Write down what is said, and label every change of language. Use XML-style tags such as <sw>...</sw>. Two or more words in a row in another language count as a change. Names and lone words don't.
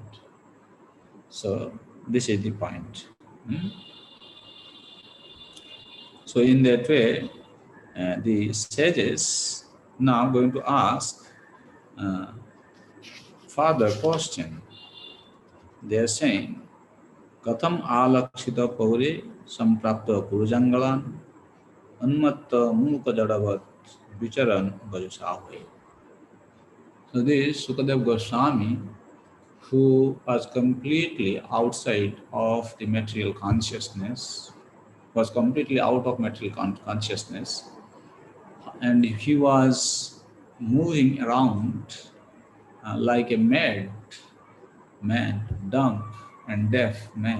<en>So this is the point. So in that way, the sages now going to ask further question. They are saying,</en> <sa>Katham alakshita paure samprapta purujangalan anmatta muka jadavat vicharan vajusahoy.</sa> <en>So this Sukadeva Goswami, who was completely outside of the material consciousness, was completely out of material consciousness, and he was moving around like a mad man, dumb and deaf man.</en>